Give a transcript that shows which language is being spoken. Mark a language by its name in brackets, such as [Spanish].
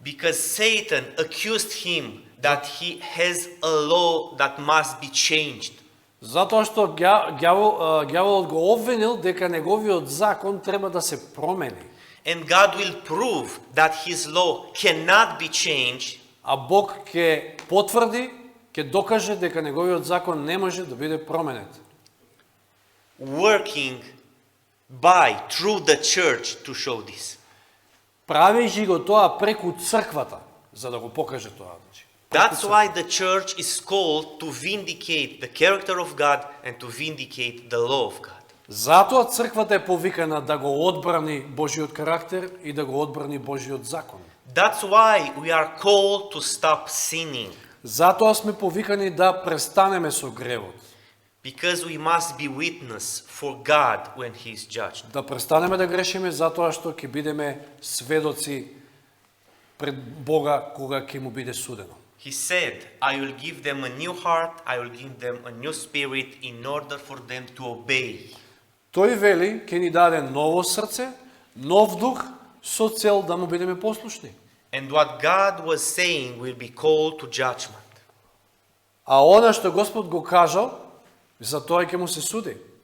[English] Because Satan accused him that he has a law that must be changed. [Macedonian] Затоа што ѓаволот го обвинил дека неговиот закон треба да се промени. [English] And God will prove that his law cannot be changed, [Macedonian] А Бог ќе потврди, ќе докаже дека неговиот закон не може да биде променет. [English] working through the church to show this. [Macedonian] Правејќи го тоа преку црквата, за да го покаже тоа. [English] That's why the church is called to vindicate the character of God and to vindicate the law of God. [Macedonian] Затоа црквата е повикана да го одбрани Божиот карактер и да го одбрани Божиот закон. [English] That's why we are called to stop sinning, [Macedonian] Затоа сме повикани да престанеме со гревот. [English] because we must be witness for God when he is judged. [Macedonian] Да престанеме да грешиме затоа што ќе бидеме сведоци пред Бога кога ќе му биде судено. [English] He said, I will give them a new heart, I will give them a new spirit in order for them to obey. [Macedonian] Тој вели, ќе ни даде ново срце, нов дух, со цел да му бидеме послушни. [English] And what God was saying will be called to judgment. [Macedonian] А она што Господ го кажал, за тоа ќе му се суди.